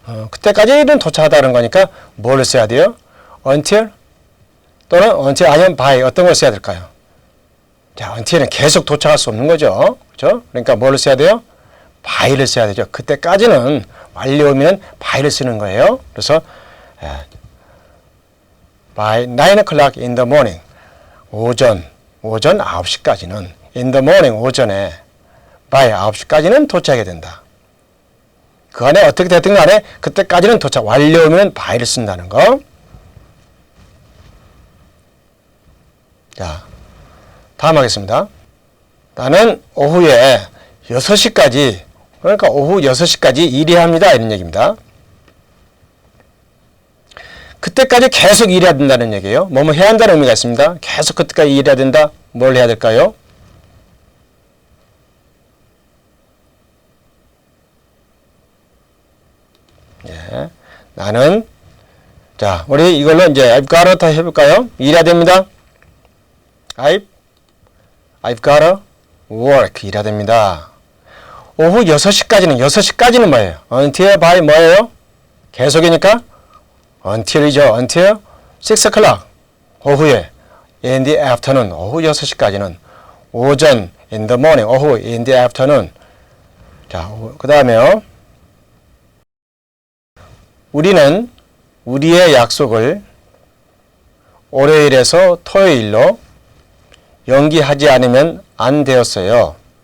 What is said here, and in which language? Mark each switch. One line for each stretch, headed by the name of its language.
Korean: 그때까지는 도착하다는 거니까 뭘 써야 돼요? until 또는 until 아니면 by 어떤 걸 써야 될까요? 자, until은 계속 도착할 수 없는 거죠. 그렇죠? 그러니까 뭘 써야 돼요? by를 써야 되죠. 그때까지는 완료면 by를 쓰는 거예요.
English: 그래서 by 9 o'clock in the morning
Korean: 오전 9시까지는
English: in the morning
Korean: 오전에
English: by
Korean: 9시까지는 도착해야 된다. 그 안에 어떻게 됐든 간에 그때까지는 도착 완료면 by를 쓴다는 거. 자, 다음 하겠습니다. 나는 오후에 6시까지 그러니까 오후 6시까지 일해야 합니다. 이런 얘기입니다. 그때까지 계속 일해야 된다는 얘기예요. 뭐뭐 해야 한다는 의미가 있습니다. 계속 그때까지 일해야 된다. 뭘 해야 될까요? 예, 나는 자 우리 이걸로 이제
English: I've gotta
Korean: 다 해볼까요? 일해야 됩니다.
English: I've gotta work
Korean: 일해야 됩니다. 오후 6시까지는 뭐예요?
English: until by
Korean: 뭐예요? 계속이니까 until이죠.
English: until 6 o'clock
Korean: 오후에
English: in the afternoon
Korean: 오후 6시까지는 오전
English: in the morning 오후 in the afternoon.
Korean: 자, 그 다음에요. 우리는 우리의 약속을 월요일에서 토요일로 연기하지 않으면 안 되었어요.